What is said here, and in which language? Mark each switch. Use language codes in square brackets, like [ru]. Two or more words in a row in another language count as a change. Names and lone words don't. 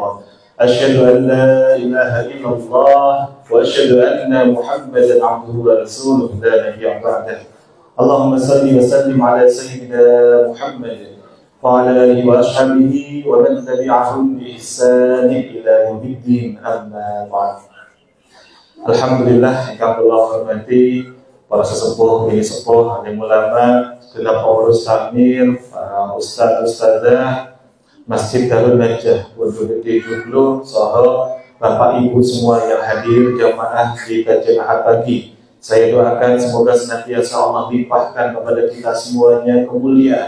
[ar] أشهد أن لا إله إلا الله وأشهد أن محمدا عبده ورسوله لا نبي بعده. اللهم صل وسلم على سيدنا محمد وعلى آله وأصحابه ومن تبعهم بإحسان إلى يوم الدين أما بعد. [jv] Alhamdulillah, ingkang kula hormati para sesepuh, bini sepuh, alim ulama, genap pengurus takmir, para ustaz-ustazah Masjid Darul Najah Pondok Gede Joglo, saha Bapak Ibu [id] semua yang hadir jamaah di kajian Ahad pagi. Saya doakan semoga senantiasa Allah limpahkan kepada kita semuanya kemuliaan.